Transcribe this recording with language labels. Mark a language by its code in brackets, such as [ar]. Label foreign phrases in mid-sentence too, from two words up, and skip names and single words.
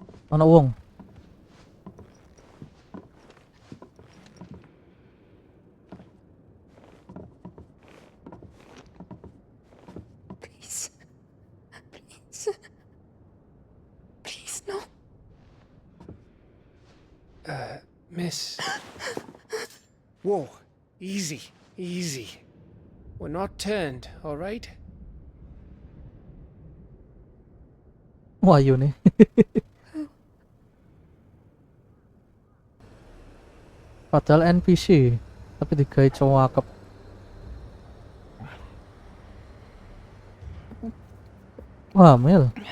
[jv] Ana wong. [en] Please. Please, no. Miss. Whoa, easy. We're not turned, alright? [id] Wahyu nih. [jv] Padahal NPC, tapi digawe cowok. [id] Wah, Mel.